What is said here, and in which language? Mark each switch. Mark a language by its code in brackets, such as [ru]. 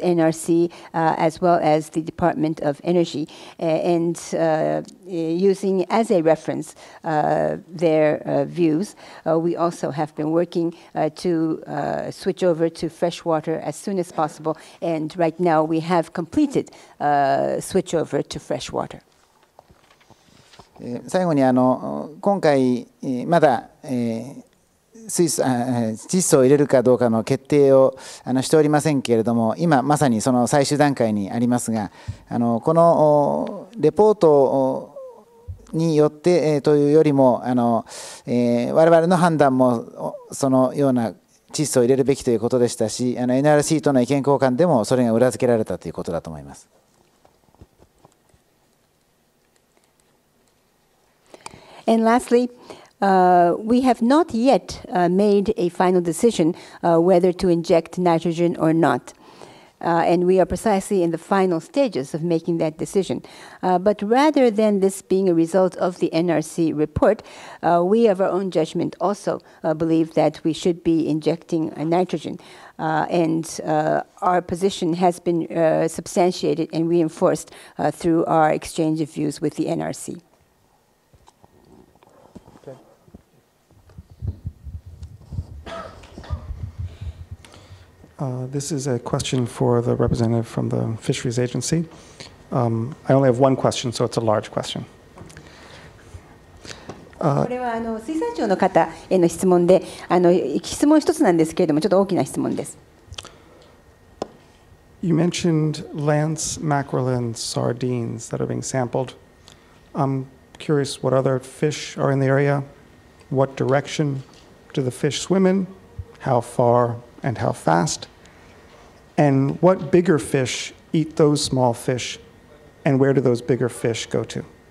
[en] NRC as well as the Department of Energy, and using as a reference their views, we also have been working to switch over to fresh water as soon as possible, and right now we have completed switch over to fresh water. [ja] 最後に今回まだ窒素を入れるかどうかの決定をしておりませんけれども、今まさにその最終段階にありますが、このレポートによってというよりも我々の判断もそのような窒素を入れるべきということでしたし、NRC との意見交換でもそれが裏付けられたということだと思います。 [en] And lastly, we have not yet made a final decision whether to inject nitrogen or not. And we are precisely in the final stages of making that decision. But rather than this being a result of the NRC report, we of our own judgment also believe that we should be injecting nitrogen. And our position has been substantiated and reinforced through our exchange of views with the NRC. This is a question for the representative from the Fisheries Agency. I only have one question, so it's a large question. [ja] これは水産庁の方への質問で、質問一つなんですけれども、ちょっと大きな質問です。 [en] You mentioned lance, mackerel, and sardines that are being sampled. I'm curious what other fish are in the area, what direction do the fish swim in, how far and how fast, and what bigger fish eat those small fish, and where do those bigger fish go to?